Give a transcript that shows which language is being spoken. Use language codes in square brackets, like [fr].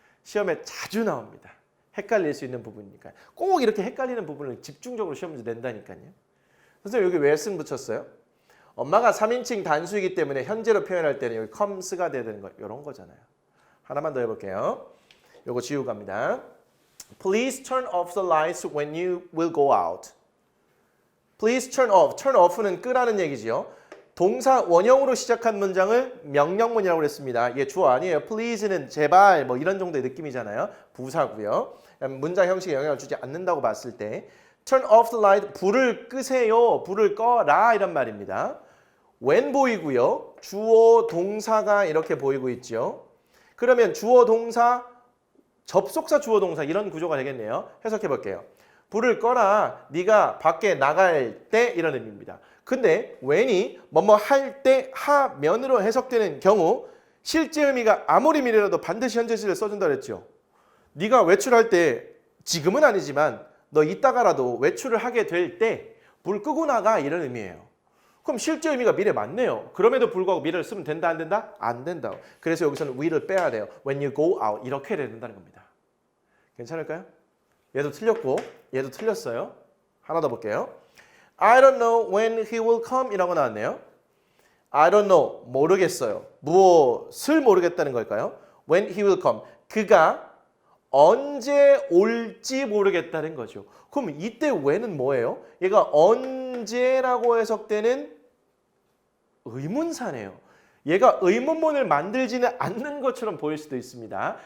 [ko] 시험에 자주 나옵니다. 헷갈릴 수 있는 부분이니까. 꼭 이렇게 헷갈리는 부분을 집중적으로 시험 문제 낸다니까요. 선생님 여기 왜 쓴 붙였어요? 엄마가 3인칭 단수이기 때문에 현재로 표현할 때는 여기 comes가 돼야 되는 거 이런 거잖아요. 하나만 더 해볼게요. 요거 지우고 갑니다. [en] Please turn off the lights when you will go out. Please turn off. [ko] turn off는 끄라는 얘기지요. 동사 원형으로 시작한 문장을 명령문이라고 그랬습니다. 이게 주어 아니에요. Please는 제발 뭐 이런 정도의 느낌이잖아요. 부사고요. 문장 형식에 영향을 주지 않는다고 봤을 때 [en] turn off the light, [ko] 불을 끄세요. 불을 꺼라 이런 말입니다. when 보이고요. 주어 동사가 이렇게 보이고 있죠. 그러면 주어 동사, 접속사 주어 동사 이런 구조가 되겠네요. 해석해 볼게요. 불을 꺼라. 네가 밖에 나갈 때 이런 의미입니다. 근데 when이 뭐뭐 할 때 하면으로 해석되는 경우 실제 의미가 아무리 미래라도 반드시 현재 시를 써준다 그랬죠. 네가 외출할 때 지금은 아니지만 너 이따가라도 외출을 하게 될 때 불 끄고 나가 이런 의미예요. 그럼 실제 의미가 미래 맞네요. 그럼에도 불구하고 미래를 쓰면 된다 안 된다? 안 된다. 그래서 여기서는 will을 빼야 돼요. [en] When you go out [ko] 이렇게 해야 된다는 겁니다. 괜찮을까요? 얘도 틀렸고 얘도 틀렸어요. 하나 더 볼게요. [en] I don't know when he will come [ko] 이라고 나왔네요. [en] I don't know [ko] 모르겠어요. 무엇을 모르겠다는 걸까요? [en] When he will come [ko] 그가 언제 올지 모르겠다는 거죠. 그럼 이때 when은 뭐예요? 얘가 언제라고 해석되는 의문사네요. 얘가 의문문을 만들지는 않는 것처럼 보일 수도 있습니다.